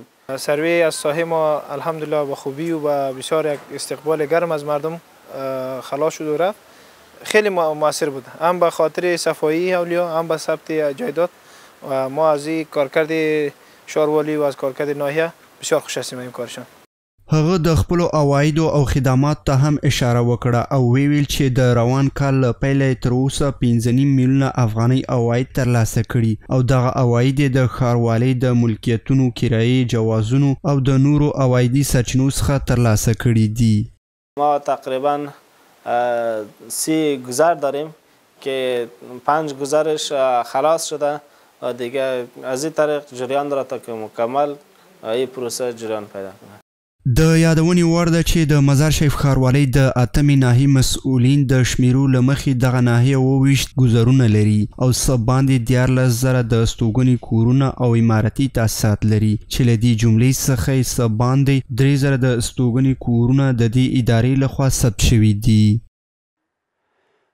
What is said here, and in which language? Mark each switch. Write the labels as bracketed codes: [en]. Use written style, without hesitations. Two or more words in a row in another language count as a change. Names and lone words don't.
[fa] سروی از ساحه ما الحمدلله با خوبی و با بسیار یک استقبال گرم از مردم خلاص شد و رفت. خیلی موثر بود، هم به خاطر صفایی اولیا هم به ثبت جایداد و ما از این کارکرد شهرواری و از کارکرد ناحیه بسیار خوش هستیم این کارشان. [ps] هغه د خپلو عوایدو او خدمات ته هم اشاره وکړه او ویل چې د روان کال له پیله تر اوسه 5.5 میلیونه افغانۍ عواید ترلاسه کړي او دغه عواید د ښاروالۍ د ملکیتونو، کرایې، جوازونو او د نورو عوایدي سرچینو څخه ترلاسه کړي دي. [fa] ما تقریبا 30 گذر داریم که 5 گذرش خلاص شده و دیگه از این طریق جریان داره تا که مکمل این پروسه جریان پیدا کنه. [ps] د یادونې وړ ده چې د مزار شریف ښاروالۍ د 8مې ناحیې مسؤلین د شمیرو له مخې دغه ناحیه 28 ګذرونه لري او څه باندې 14,000 د استوګنې کورونه او عمارتي تاسیسات لري چې له دې جملې څخه یې څه باندې 3,000 د استوګنې کورونه د دې ادارې لخوا ثبت شوي دي.